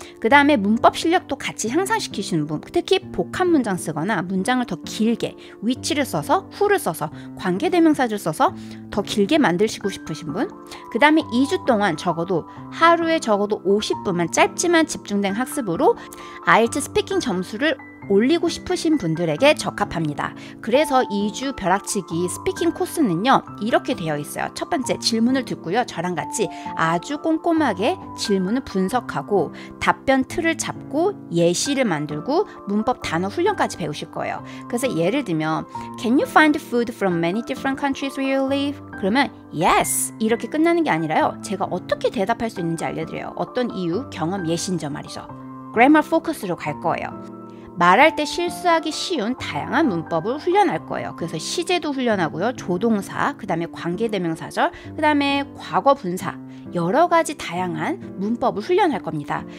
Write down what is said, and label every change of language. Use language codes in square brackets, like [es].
[ko] 그 다음에 문법 실력도 같이 향상시키시는 분, 특히 복합 문장 쓰거나 문장을 더 길게 which를 써서 who를 써서 관계대명사를 써서 더 길게 만드시고 싶으신 분, 그 다음에 2주 동안 하루에 적어도 50분만 짧지만 집중된 학습으로 IELTS 스피킹 점수를 올리고 싶으신 분들에게 적합합니다. 그래서 2주 벼락치기 스피킹 코스는요, 이렇게 되어 있어요. 첫 번째, 질문을 듣고요, 저랑 같이 아주 꼼꼼하게 질문을 분석하고 답변 틀을 잡고 예시를 만들고 문법 단어 훈련까지 배우실 거예요. 그래서 예를 들면 [en] Can you find food from many different countries where you live? [ko] 그러면 Yes! 이렇게 끝나는 게 아니라요, 제가 어떻게 대답할 수 있는지 알려드려요. 어떤 이유, 경험, 예시인저 말이죠. 그래머 포커스로 갈 거예요. 말할 때 실수하기 쉬운 다양한 문법을 훈련할 거예요. 그래서 시제도 훈련하고요, 조동사, 그 다음에 관계대명사절, 그 다음에 과거 분사, 여러 가지 다양한 문법을 훈련할 겁니다.